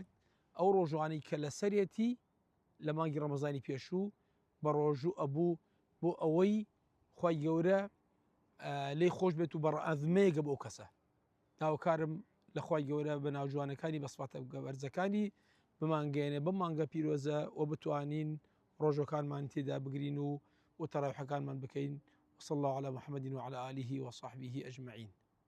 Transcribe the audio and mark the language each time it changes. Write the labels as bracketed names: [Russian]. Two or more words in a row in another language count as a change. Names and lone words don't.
[Central Kurdish] ئەو ڕۆژوانەی کە لەسەرێتی لە مانگی ڕەمەزانی پێشوو بە ڕۆژوو ئەبوو بۆ ئەوەی خوای گەورە لێی خۆش بێت و بەڕئەزمەیەگە بۆ ئەو کەسە. داواکارم لە خوای گەورە بە ناوجوانەکانی بەسفاتە بەرزەکانی بمانگەێنێ بەم مانگە پیرۆزە و بتوانین ڕۆژەکانمان تێدا بگرین و تەراویحەکانمان بکەین. [Arabic] وصلى الله على محمد وعلى آله وصحبه أجمعين.